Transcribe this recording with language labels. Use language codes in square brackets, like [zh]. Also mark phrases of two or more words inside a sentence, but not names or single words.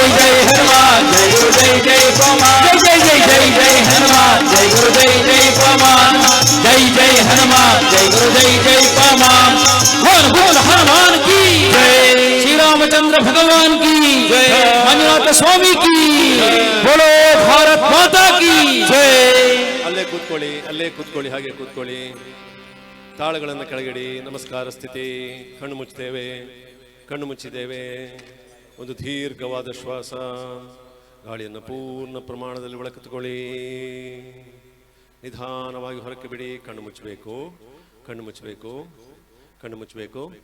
[hi] जय हनुमान जय गुरु जय जय पवन जय जय जय जय हनुमान जय गुरु जय जय पवन जय जय हनुमान जय गुरु जय जय पवन बोल बोल हनुमान की जय श्री रामचंद्र भगवान की जय मंजुनाथ स्वामी की बोलो भारत माता की जय [kn] ಅಲ್ಲೇ ಕೂತ್ಕೊಳ್ಳಿ ಹಾಗೆ ಕೂತ್ಕೊಳ್ಳಿ. ತಾಳಗಳನ್ನು ಕೆಳಗಿಡಿ. ನಮಸ್ಕಾರ ಸ್ಥಿತಿ. ಕಣ್ಣು ಮುಚ್ಚಿದ್ದೇವೆ. ಒಂದು ದೀರ್ಘವಾದ ಶ್ವಾಸ. ಗಾಳಿಯನ್ನು ಪೂರ್ಣ ಪ್ರಮಾಣದಲ್ಲಿ ಒಳಗೆತ್ತಿಕೊಳ್ಳಿ. ನಿಧಾನವಾಗಿ ಹೊರಕ್ಕೆ ಬಿಡಿ. ಕಣ್ಣು ಮುಚ್ಚಬೇಕು.